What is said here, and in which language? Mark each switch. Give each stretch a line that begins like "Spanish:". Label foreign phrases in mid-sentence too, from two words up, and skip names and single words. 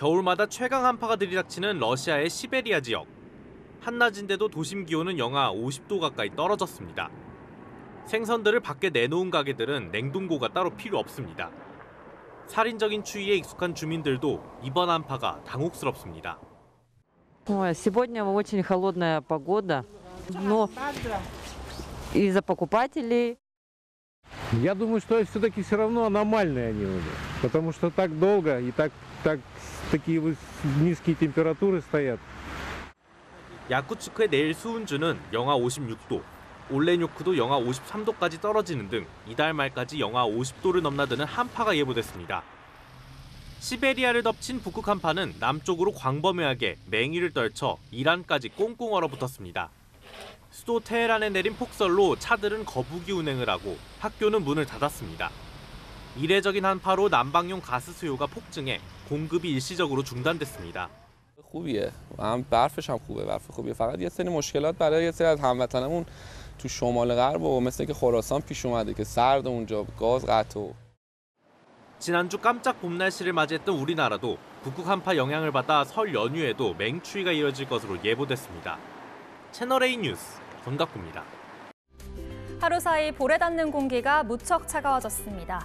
Korean: 겨울마다 최강 한파가 들이닥치는 러시아의 시베리아 지역. 한낮인데도 도심 기온은 영하 50도 가까이 떨어졌습니다. 생선들을 밖에 내놓은 가게들은 냉동고가 따로 필요 없습니다. 살인적인 추위에 익숙한 주민들도 이번 한파가 당혹스럽습니다.
Russian: Сегодня очень холодная погода, но из-за покупателей. Я думаю, что все-таки все равно аномальные они уже, потому что так долго и такие низкие температуры стоят.
Korean: 야쿠츠크의 내일 수은주는 영하 56도, 올레뇨크도 영하 53도까지 떨어지는 등 이달 말까지 영하 50도를 넘나드는 한파가 예보됐습니다. 시베리아를 덮친 북극 한파는 남쪽으로 광범위하게 맹위를 떨쳐 이란까지 꽁꽁 얼어붙었습니다. 수도 테헤란에 내린 폭설로 차들은 거부기 운행을 하고 학교는 문을 닫았습니다. 이례적인 한파로 난방용 가스 수요가 폭증해 공급이 일시적으로 중단됐습니다.
Persian: خوبیه و هم برفش هم خوبه برف خوبیه فقط یه سری مشکلات برای یه سری از هموطنمون تو شمال غرب و مثل که خراسان پیش اومده که سرد اونجا 가스 قطع.
Korean: 지난주 깜짝 봄 날씨를 맞이했던 우리나라도 북극 한파 영향을 받아 설 연휴에도 맹추위가 이어질 것으로 예보됐습니다. 채널A 뉴스 권갑구입니다. 하루 사이 볼에 닿는 공기가 무척 차가워졌습니다.